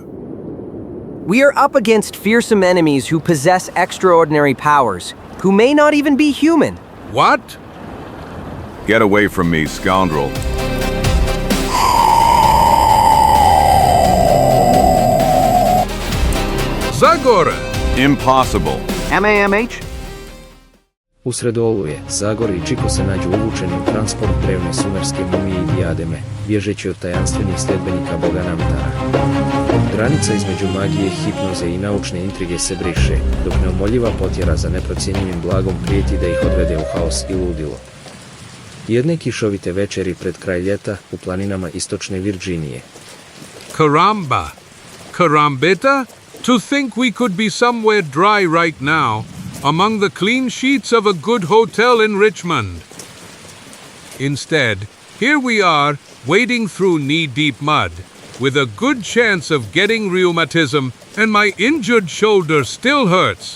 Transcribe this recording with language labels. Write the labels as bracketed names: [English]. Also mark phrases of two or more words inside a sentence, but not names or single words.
[English] We are up against fearsome enemies who possess extraordinary powers, who may not even be human. What? Get away from me, scoundrel. Zagor! Impossible. MAMH? [Bosnian] Usred oluje, Zagor i Čiko se nađu uvučeni u transport drevne sumerske mumije i dijademe, bježeći od tajanstvenih sljedbenika boga Namtara. Granica između magije, hipnoze i naučne intrige se briše, dok neumoljiva potjera za neprocjenjivim blagom prijeti da ih odvede u haos i ludilo. Jedne kišovite večeri pred kraj ljeta u planinama istočne Virginije. [Spanish] Caramba! Carambita? [English] To think we could be somewhere dry right now, among the clean sheets of a good hotel in Richmond. Instead, here we are, wading through knee-deep mud, with a good chance of getting rheumatism, and my injured shoulder still hurts.